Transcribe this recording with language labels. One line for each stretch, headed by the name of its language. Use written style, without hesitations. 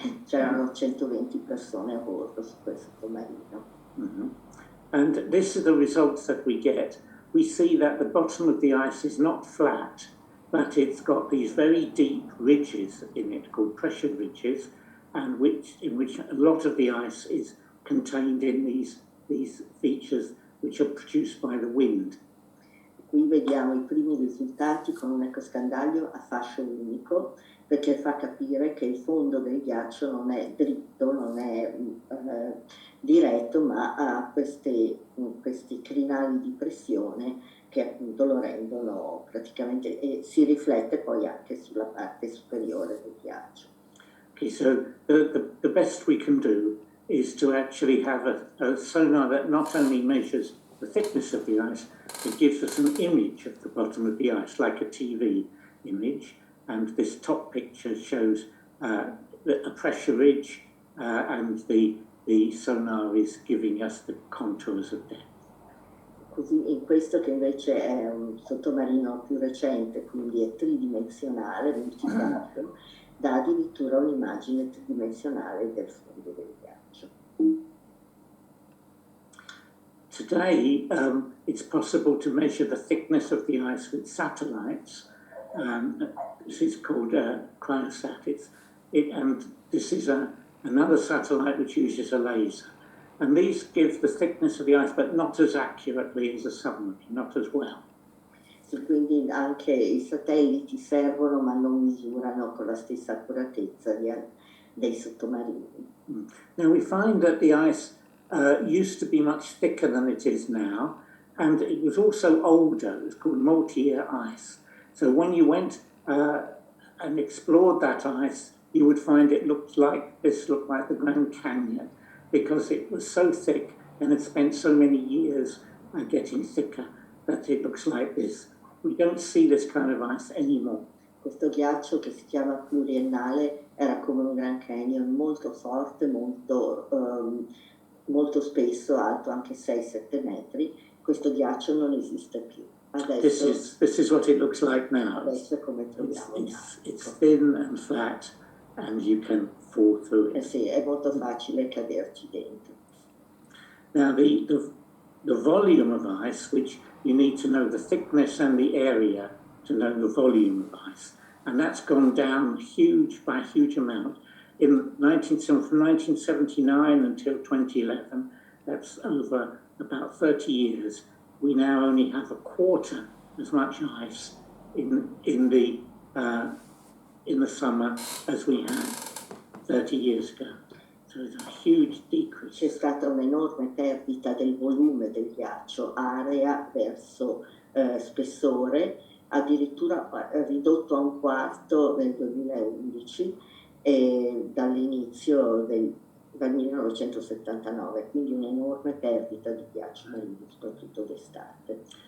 Italian: C'erano 120 persone a bordo su quel sottomarino. Mm-hmm.
English: And this is the results that we get. We see that the bottom of the ice is not flat, but it's got these very deep ridges in it called pressure ridges, and in which a lot of the ice is contained in these features which are produced by the wind.
Italian: Qui vediamo i primi risultati con un ecoscandaglio a fascio unico, perché fa capire che il fondo del ghiaccio non è dritto, non è diretto, ma ha questi crinali di pressione che appunto lo rendono praticamente, e si riflette poi anche sulla parte superiore del ghiaccio.
English: Okay, so the best we can do is to actually have a sonar that not only measures the thickness of the ice, it gives us an image of the bottom of the ice, like a TV image. And this top picture shows a pressure ridge, and the sonar is giving us the contours of depth.
Italian: Così in questo, che invece è un sottomarino più recente, quindi è tridimensionale, multifatto, dà addirittura un'immagine tridimensionale del fondo del ghiaccio.
English: Today, it's possible to measure the thickness of the ice with satellites. This is called cryosat. And this is another satellite which uses a laser. And these give the thickness of the ice, but not as accurately as a submarine, not as well.
Italian: E quindi anche i satelliti servono, ma non misurano con la stessa accuratezza dei sottomarini.
English: Now we find that the ice used to be much thicker than it is now, and it was also older. It was called multi-year ice. So when you went and explored that ice, you would find it looked like the Grand Canyon, because it was so thick and it spent so many years getting thicker that it looks like this. We don't see this kind of ice anymore.
Italian: Questo ghiaccio, che si chiama pluriennale, era come un Grand Canyon, molto forte, molto spesso, alto anche 6-7 metri. Questo ghiaccio non esiste più. Adesso,
English: this is what it looks like now.
Italian: Adesso è come troviamo.
English: It's thin and flat, and you can fall through it.
Italian: Sì, è molto facile caderci dentro.
English: Now the volume of ice, which you need to know the thickness and the area to know the volume of ice, and that's gone down by a huge amount. from 1979 until 2011, that's over about 30 years, we now only have a quarter as much ice in the summer as we had 30 years ago. So it's a huge decrease.
Italian: C'è stata un'enorme perdita del volume del ghiaccio, area verso spessore, addirittura ridotto a un quarto nel 2011 dall'inizio dal 1979, quindi un'enorme perdita di ghiaccio marino, soprattutto d'estate.